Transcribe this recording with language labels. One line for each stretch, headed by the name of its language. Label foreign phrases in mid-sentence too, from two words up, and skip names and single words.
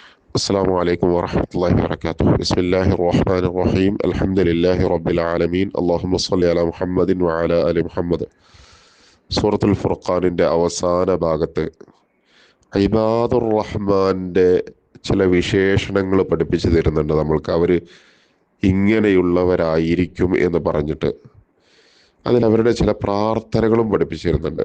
Arabic: السلام عليكم ورحمة الله وبركاته. بسم الله الرحمن الرحيم. الحمد لله رب العالمين. اللهم صل على محمد وعلى آل محمد.
Malayalam: സൂറത്തുൽ ഫുർഖാനിൻ്റെ അവസാന ഭാഗത്ത് ഇബാദുർ റഹ്മാൻ്റെ ചില വിശേഷണങ്ങൾ പഠിപ്പിച്ചു തരുന്നുണ്ട് നമ്മൾക്ക്. അവർ ഇങ്ങനെയുള്ളവരായിരിക്കും എന്ന് പറഞ്ഞിട്ട് അതിൽ അവരുടെ ചില പ്രാർത്ഥനകളും പഠിപ്പിച്ചു തരുന്നുണ്ട്.